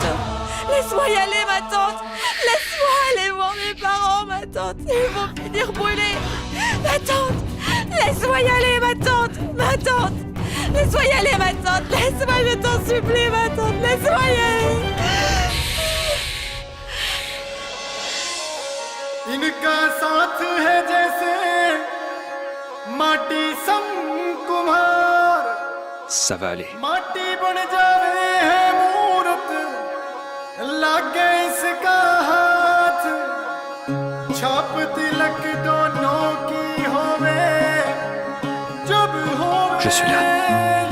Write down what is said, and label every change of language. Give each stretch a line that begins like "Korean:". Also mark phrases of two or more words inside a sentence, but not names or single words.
French: Laisse-moi y aller, ma tante. Laisse-moi aller voir mes parents, ma tante. Ils vont finir brûlés. Ma tante. Laisse-moi y aller, ma tante. Ma tante. Laisse-moi y aller, ma tante. Laisse-moi, je t'en supplie, ma tante. Laisse-moi y aller.
Hindi: इनका साथ है जैसे माटी सम कुम्हार
French: Ça va aller.
Hindi: माटी बन जावे है मूरत लागे इसका हाथ छाप तिलक दोनों की होवे जब होवे
French: Je suis là.